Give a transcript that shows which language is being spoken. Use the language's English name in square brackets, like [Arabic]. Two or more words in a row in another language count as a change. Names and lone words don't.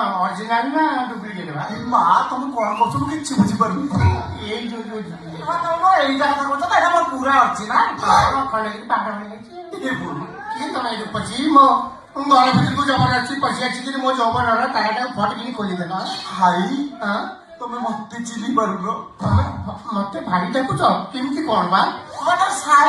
[Bangla] অরিজিনাল না ডুপ্লিকেট ভাই? মা তুমি কোন করছো আমি কিছু বুঝি পারুনি। এই যে এইটা কথা বলছো না, এটা আমার পুরা অরিজিনাল। [Odia] ଖଣ୍ଡଗିରି ପାହାଡ଼ ଭଳି ହେଇଛି। ଏ ଭୁଲ। କିଏ ତମେ ଏଠି ପଶି ମୋ ଘର ଭିତରକୁ ଜବର ଅଛି ପଶି ଆସିକିରି ମୋ ଜବରର ତାରାଟାକୁ ଫଟକିନି ଖୋଲିଦେଲ। ଭାଇ ହଁ ତମେ ମତେ ଚିହ୍ନି ପାରୁନ? ତମେ ମତେ ଭାରି ଡାକୁଛ? କେମିତି କଣ ବା? ମାନେ ଶାଳୀ